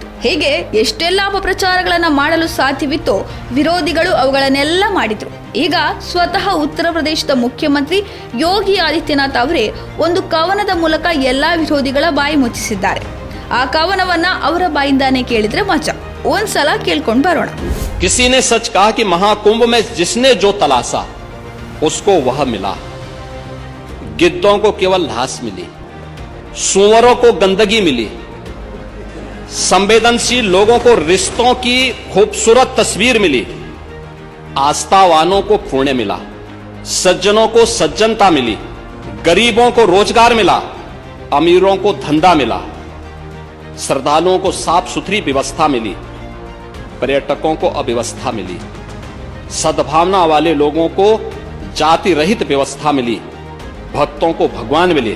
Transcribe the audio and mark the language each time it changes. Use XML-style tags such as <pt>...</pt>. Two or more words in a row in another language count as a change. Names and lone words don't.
<kn>ಹೀಗೆ ಎಷ್ಟೆಲ್ಲ ಅಪಪ್ರಚಾರಗಳನ್ನು ಮಾಡಲು ಸಾಧ್ಯವಿತ್ತೋ ವಿರೋಧಿಗಳು ಅವುಗಳನ್ನೆಲ್ಲ ಮಾಡಿದ್ರು. ಈಗ ಸ್ವತಃ ಉತ್ತರ ಪ್ರದೇಶದ ಮುಖ್ಯಮಂತ್ರಿ ಯೋಗಿ ಆದಿತ್ಯನಾಥ್ ಅವರೇ ಒಂದು ಕವನದ ಮೂಲಕ ಎಲ್ಲಾ ವಿರೋಧಿಗಳ ಬಾಯಿ ಮುಚ್ಚಿಸಿದ್ದಾರೆ. ಆ ಕವನವನ್ನ ಅವರ ಬಾಯಿಂದಾನೇ ಕೇಳಿದ್ರೆ ಮಜಾ. ಒಂದ್ಸಲ ಕೇಳ್ಕೊಂಡು ಬರೋಣ.</kn> <hi>किसी ने सच कहा कि महाकुंभ में जिसने जो तलाशा उसको वह मिला। गिद्धों को केवल घास मिली, सूअरों को गंदगी मिली, संवेदनशील लोगों को रिश्तों की खूबसूरत तस्वीर मिली, आस्थावानों को पुण्य मिला, सज्जनों को सज्जनता मिली, गरीबों को रोजगार मिला, अमीरों को धंधा मिला, श्रद्धालुओं को साफ सुथरी व्यवस्था मिली, पर्यटकों को अव्यवस्था मिली, सद्भावना वाले लोगों को जाति रहित व्यवस्था मिली, भक्तों को भगवान मिले।</hi>